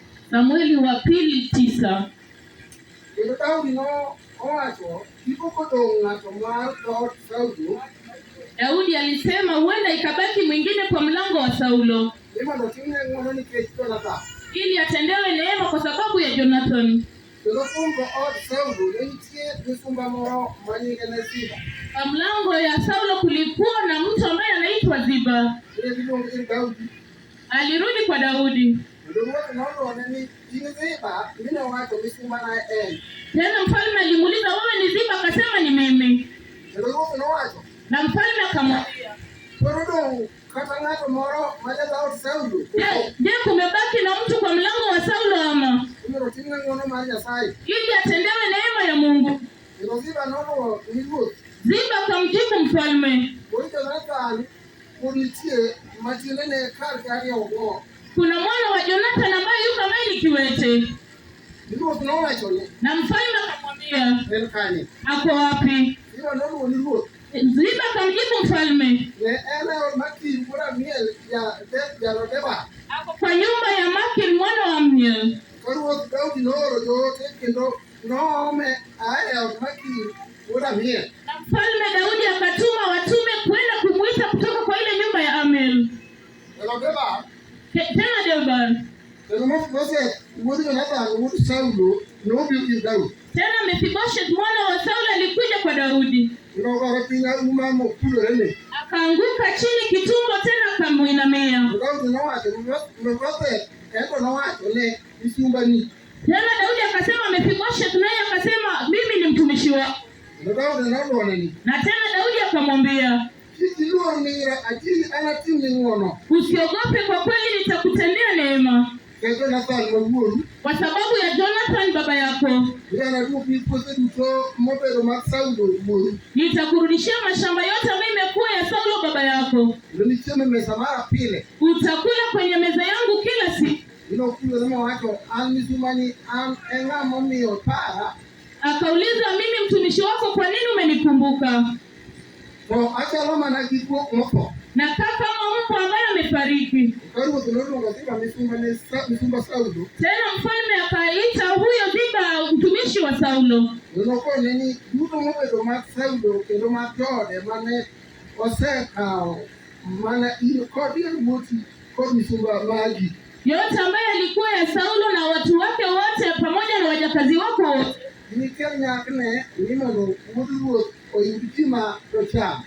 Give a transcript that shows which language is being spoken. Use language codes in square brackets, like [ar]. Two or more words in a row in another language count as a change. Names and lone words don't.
[sw] Samueli wa pili 9. [luo] Kendo Daudi nowacho kipoko dong' ng'ato mar dhood Saulo. [sw] Daudi alisema huenda ikabaki mwingine kwa mlango wa Saulo, [luo] Mondo otimne ng'wono nikech Jonathan. [sw] ili atendewe neema kwa sababu ya Jonathan. [luo] Kendo kuom dhood Saulo ne nitie misumba moro ma nyinge ne Ziba. [sw] Kwa mlango ya Saulo kulikuwa na mtu ambaye anaitwa Ziba. [luo] Iluongo ni Daudi. [sw] Alirudi kwa Daudi. [luo] Kendo ruoth nodwone ni in Ziba, minowacho misumba na en. [sw] Tena mfalme alimuuliza, wewe ni Ziba? Akasema ni mimi. [luo] Kendo ruoth nowacho, [sw] Na mfalme akamwambia, [luo] koro dong' kata ng'ato moro ma jadhood Saulo. [sw] Je, kumebaki na mtu kwa mlango wa Saulo ama? [luo] Mondo otimne ng'wono mar Nyasaye. [sw] Ili atendewe neema ya Mungu. [luo] Kendo Ziba nodwoko ni ruoth. [sw] Ziba akamjibu mfalme, [luo] Jonathan pod nitie matiende ne kar kari ogo. [sw] kuna mwana wa Jonathan ambaye yuko mbele kiwete. [luo] Ruoth nowachone. [sw] Na mfalme akamwambia, [luo] En kanye? [sw] ako wapi? [luo] Ziba nodwoko ni ruoth. [sw] Ziba akamjibu mfalme, [luo] Ne en e od Makir wuod Amiel Jalodeba. [sw] ako kwa nyumba ya Makir mwana wa Amiel. [luo] Ka ruoth Daudi nooro joote kendo noome ae od Makir wuod Amiel. [sw] Na mfalme Daudi akatuma watume kwenda kumuita kutoka kwa ile nyumba ya Amiel. [luo] Jalodeba. [sw] Tena Delbar. [luo] Kendo Mefiboseth wuod Jonathan wuod Saulo nobiro ir Daudi. [sw] Tena Mefiboshet mwana wa Saulo alikuja kwa Daudi. [luo] Nogore piny auma mokulorene. [sw] Akaanguka chini kitumbo, tena akamuinamia. [luo] Daudi nowacho, Mefiboseth ento nowacho ne misumba ni. [sw] Tena Daudi akasema Mefiboshet, naye akasema mimi ni mtumishi wako. [luo] Daudi nodwone ni. [sw] Na tena Daudi akamwambia, [luo] Kik iluor nira, ajili anatimni ng'wono. [sw] usiogope, kwa kweli nitakutendea neema [luo] Kendo Jonathan mawuoru. [sw] kwa sababu ya Jonathan baba yako. [luo] Anaduoki puothe duto mobedo mag Saulo wuoru. [sw] Nitakurudishia mashamba yote ambayo imekuwa ya Saulo baba yako. [luo] Kendo nichiemo e mesa mara pile. [sw] Utakula kwenye meza yangu kila siku. [luo] Nokulore mowacho, an misumbani, an e ng'ama omiyo para. [sw] Akauliza, mimi mtumishi wako, kwa nini umenikumbuka? [luo] To achalo mana gi guok motho. [sw] Na kama mbwa ambaye amefariki. [luo] Ka ruoth noluongo Ziba misumba Saulo. [sw] Tena mfalme akaita huyo Ziba mtumishi wa Saulo. [luo] Nokone ni duto mobedo mag Saulo kendo mag joode mane osekawo mana in kod yawuoti kod misumba magi. [sw] Yote ambaye alikuwa ya Saulo na watu wake wote pamoja na wajakazi wako wote. [luo] Nikel nyakne ni mondo wuod ruoth oyud gima docham.